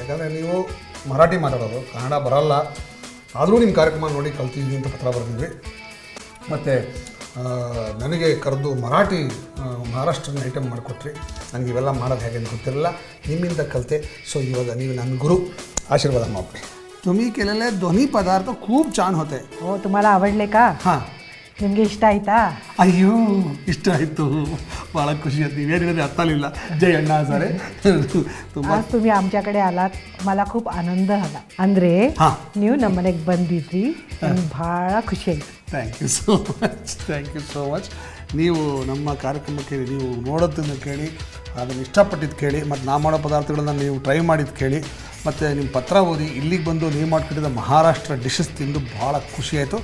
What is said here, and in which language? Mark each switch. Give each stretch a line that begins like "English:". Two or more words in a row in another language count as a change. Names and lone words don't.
Kannada: ಯಾಕಂದರೆ ನೀವು ಮರಾಠಿ ಮಾತಾಡೋದು, ಕನ್ನಡ ಬರೋಲ್ಲ, ಆದರೂ ನಿಮ್ಮ ಕಾರ್ಯಕ್ರಮ ನೋಡಿ ಕಲ್ತಿದ್ವಿ ಅಂತ ಪತ್ರ ಬರೆದಿದ್ವಿ. ಮತ್ತು ನನಗೆ ಕರೆದು ಮರಾಠಿ ಮಹಾರಾಷ್ಟ್ರನ ಐಟಮ್ ಮಾಡಿಕೊಟ್ರಿ. ನನಗೆ ಇವೆಲ್ಲ ಮಾಡೋದು ಹೇಗೆ ಅಂತ ಗೊತ್ತಿರಲಿಲ್ಲ, ನಿಮ್ಮಿಂದ ಕಲಿತೆ. ಸೊ ಇವಾಗ ನೀವು ನನ್ನ ಗುರು,
Marathi: आशीर्वाद मापे. तुम्ही केलेले दोन्ही पदार्थ खूप छान होते. हो, तुम्हाला आवडले का? हां.
Kannada: ನಿಮಗೆ ಇಷ್ಟ ಆಯ್ತಾ? ಅಯ್ಯೋ, ಇಷ್ಟ ಆಯಿತು, ಭಾಳ ಖುಷಿ ಆಯ್ತು. ನೀವೇನು ಹೇಳಿದ್ರೆ ಅರ್ಥ ಆಗಲಿಲ್ಲ. ಜೈ ಅಣ್ಣ ಸಾರೆ.
Marathi: आज तुम्ही आमच्याकडे आलात, मला खूप आनंद झाला.
Kannada: ಅಂದರೆ ನೀವು ನಮ್ಮ ಮನೆಗೆ ಬಂದಿದ್ರಿ, ನನಗೆ ಭಾಳ ಖುಷಿ ಆಯಿತು.
English: thank you so much.
Kannada: ನೀವು ನಮ್ಮ ಕಾರ್ಯಕ್ರಮಕ್ಕೆ ನೀವು ನೋಡೋದನ್ನು ಕೇಳಿ, ಅದನ್ನು ಇಷ್ಟಪಟ್ಟಿದ್ದು ಕೇಳಿ, ಮತ್ತು ನಾ ಮಾಡೋ ಪದಾರ್ಥಗಳನ್ನು ನೀವು ಟ್ರೈ ಮಾಡಿದ್ದು ಕೇಳಿ, ಮತ್ತು ನಿಮ್ಮ ಪತ್ರ ಓದಿ ಇಲ್ಲಿಗೆ ಬಂದು ನೀವು ಮಾಡಿಕೊಟ್ಟಿದ್ದ ಮಹಾರಾಷ್ಟ್ರ ಡಿಶಸ್ ತಿಂದು ಭಾಳ ಖುಷಿಯಾಯಿತು.